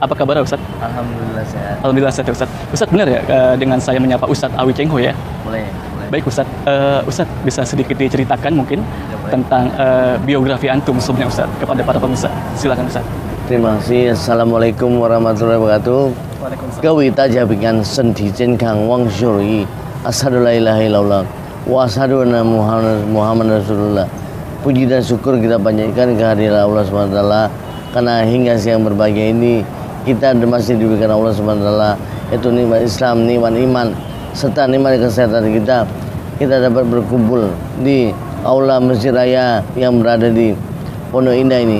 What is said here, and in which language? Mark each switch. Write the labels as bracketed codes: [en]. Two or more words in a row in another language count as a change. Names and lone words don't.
[id] Apa kabar Ustadz? Alhamdulillah sehat. Alhamdulillah sehat Ustadz. Ustadz benar ya dengan saya menyapa Ustadz Awi Cheng Ho ya? Boleh. Baik Ustadz, Ustadz bisa sedikit diceritakan mungkin Ya, tentang biografi antum sebelumnya Ustadz kepada para pemirsa. Silakan Ustadz. Terima kasih. [ar] السلام عليكم ورحمة الله وبركاته. Waalaikumsalam. [zh] 各位大家平安，身体健康，万事如意。 [ar] أشهد أن لا إله إلا الله وأشهد أن محمدا رسول الله. [id] Puji dan syukur kita panjatkan kehadiran Allah SWT, karena hingga siang berbahagia ini kita masih diberikan Allah SWT, yaitu nikmat Islam, nikmat iman, serta nikmat kesehatan kita dapat berkumpul di aula Masjid Raya yang berada di Pondok Indah ini.